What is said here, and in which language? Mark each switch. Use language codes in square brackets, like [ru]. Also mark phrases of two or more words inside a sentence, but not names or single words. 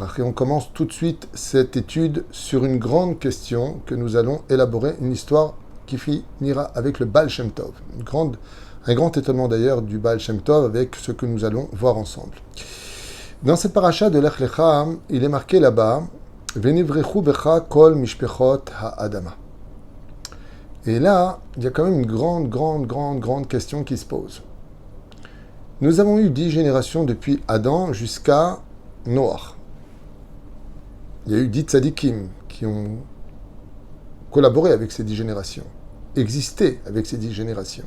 [fr] Et on commence tout de suite cette étude sur une grande question que nous allons élaborer, une histoire qui finira avec le Baal Shem Tov. Un grand étonnement d'ailleurs du Baal Shem Tov avec ce que nous allons voir ensemble. Dans cette paracha de Lech Lecha, il est marqué là-bas [he] ונברכו בך כל משפחות האדמה. [fr] Et là, il y a quand même une grande question qui se pose. Nous avons eu 10 générations depuis Adam jusqu'à Noach. Il y a eu 10 tzadikim qui ont collaborer avec ces 10 générations, exister avec ces 10 générations.